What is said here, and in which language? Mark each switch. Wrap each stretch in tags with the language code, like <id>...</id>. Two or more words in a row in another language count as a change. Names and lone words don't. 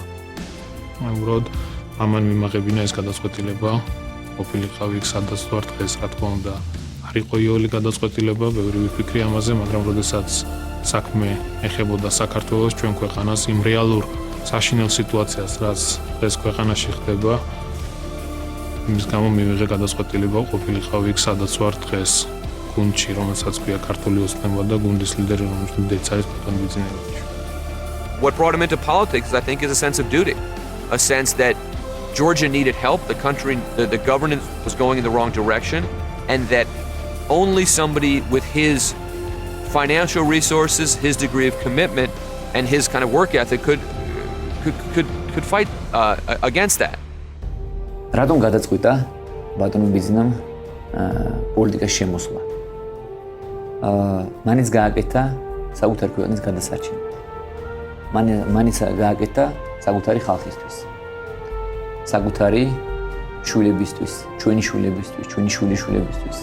<ka>უბრალოდ ამან მიმაღებინა ეს გადაწყვეტილება, ყოფილიყავი იქ სადაც ვარ დღეს, რა თქმა უნდა, არ იყო იოლი გადაწყვეტილება, ბევრი ვიფიქრე ამაზე, მაგრამ როდესაც საქმე ეხებოდა საქართველოს, ჩვენ ქვეყანას იმ რეალურ საშინელ სიტუაციას, რაც დღეს ქვეყანაში ხდება, იმის გამო მივიღე გადაწყვეტილება, ყოფილიყავი იქ სადაც ვარ დღეს, გუნდში, რომელსაც ქვია ქართული ოცნება და გუნდის ლიდერი, რომელიც არის ბატონი ბიძინევიჩი.</ka> <en>What brought him into politics, I think, is a sense of duty, a sense that Georgia needed help, the country, the governance was going in the wrong direction, and that only somebody with his financial resources, his degree of commitment, and his kind of work ethic could fight against that.</en> <ka>რატომ გადაწყვიტა ბატონი ბიძინამ პოლიტიკაში შემოსვლა? მანიც გააკეთა საკუთარი ქვეყნის გადასარჩენა. მანიც გააკეთა საკუთარი ხალხისთვის. საკუთარი შვილებისთვის, ჩვენი შვილებისთვის, ჩვენი შვილიშვილებისთვის.</ka>